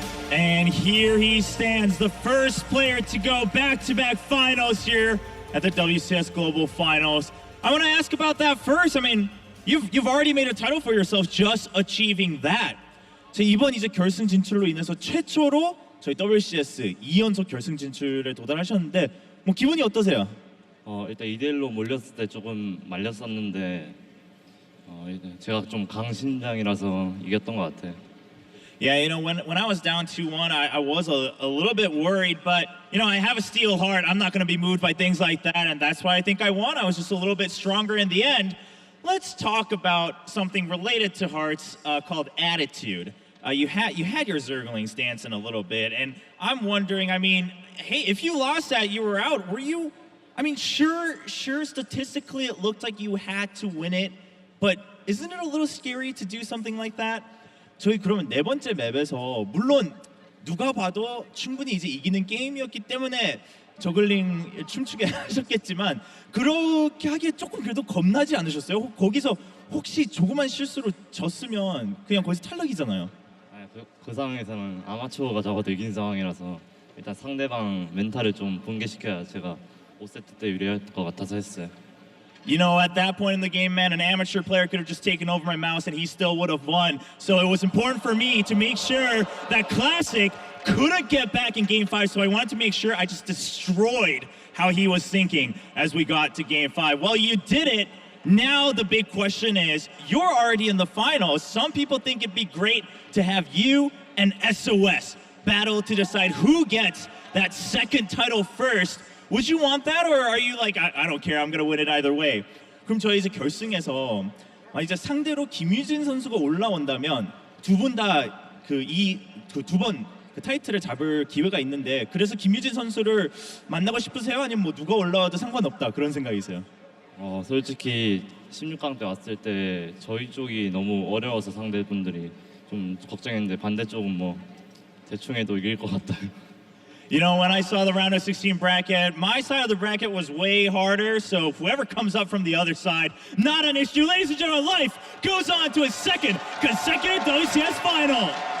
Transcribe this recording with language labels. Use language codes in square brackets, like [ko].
[en] And here he stands, the first player to go back-to-back finals here at the WCS Global Finals. I want to ask about that first. I mean, you've already made a title for yourself just achieving that. [ko] 제 이번 이제 결승 진출로 인해서 최초로 저희 WCS 2연속 결승 진출에 도달하셨는데 뭐 기분이 어떠세요? 일단 2대1로 몰렸을 때 조금 말렸었는데 제가 좀 강심장이라서 이겼던 것 같아요. [en] Yeah, you know, when I was down 2-1, I was a little bit worried, but, you know, I have a steel heart. I'm not going to be moved by things like that, and that's why I think I won. I was just a little bit stronger in the end. Let's talk about something related to hearts called attitude. You had your Zergling stance in a little bit, and I'm wondering, I mean, hey, if you lost that, you were out. Were you, I mean, sure, statistically it looked like you had to win it, but isn't it a little scary to do something like that? [ko] 저희 그러면 네 번째 맵에서 물론 누가 봐도 충분히 이제 이기는 게임이었기 때문에 저글링 춤추게 하셨겠지만 그렇게 하기에 조금 그래도 겁나지 않으셨어요? 거기서 혹시 조그만 실수로 졌으면 그냥 거기서 탈락이잖아요. 그 상황에서는 아마추어가 적어도 이긴 상황이라서 일단 상대방 멘탈을 좀 붕괴시켜야 제가 5세트 때 유리할 것 같아서 했어요. [en] You know, at that point in the game, man, an amateur player could have just taken over my mouse and he still would have won. So it was important for me to make sure that Classic couldn't get back in Game 5. So I wanted to make sure I just destroyed how he was thinking as we got to Game 5. Well, you did it. Now the big question is, you're already in the finals. Some people think it'd be great to have you and SOS battle to decide who gets that second title first. Would you want that, or are you like, I don't care, I'm gonna win it either way? [ko] 그럼 저희 이제 결승에서 이제 상대로 김유진 선수가 올라온다면 두 분 다 두 번 타이틀을 잡을 기회가 있는데 그래서 김유진 선수를 만나고 싶으세요? 아니면 뭐 누가 올라와도 상관없다 그런 생각이세요? 솔직히 16강 때 왔을 때 저희 쪽이 너무 어려워서 상대분들이 좀 걱정했는데 반대쪽은 뭐 대충 해도 이길 것 같아요. [en] You know, when I saw the round of 16 bracket, my side of the bracket was way harder, so whoever comes up from the other side, not an issue. Ladies and gentlemen, Life goes on to his second consecutive WCS final.